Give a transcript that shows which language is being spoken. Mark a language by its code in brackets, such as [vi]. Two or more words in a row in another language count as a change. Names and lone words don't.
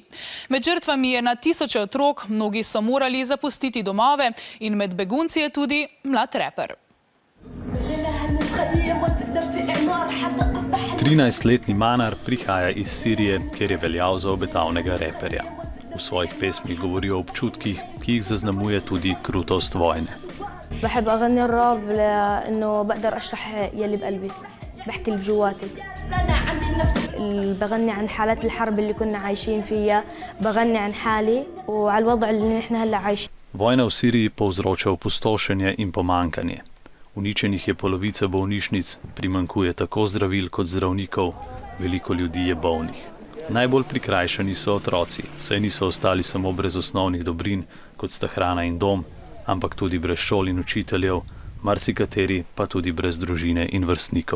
[sl] Med žrtvami je na tisoče otrok, mnogi so morali zapustiti domove in med begunci je tudi mlad reper. 13-letni Manar prihaja iz Sirije, kjer je veljal za obetavnega reperja. V svojih pesmih govori o občutkih, ki jih zaznamuje tudi krutost vojne. [ar] بحب أغني الراب لأنه بقدر أشرح يلي بقلبي بحكي اللي بجواتي بغني عن حالات الحرب اللي كنا عايشين فيها بغني عن حالي وعلى الوضع اللي نحن هلا عايشين. [sl] Vojna v Siriji povzroča opustošenje in pomankanje. Uničenih je polovica bolnišnic, primanjkuje tako zdravil kot zdravnikov, veliko ljudi je bolnih. Najbolj prikrajšani so otroci, saj niso ostali samo brez osnovnih dobrin, kot sta hrana in dom, ampak tudi brez šol in učiteljev, marsikateri pa tudi brez družine in vrstnikov.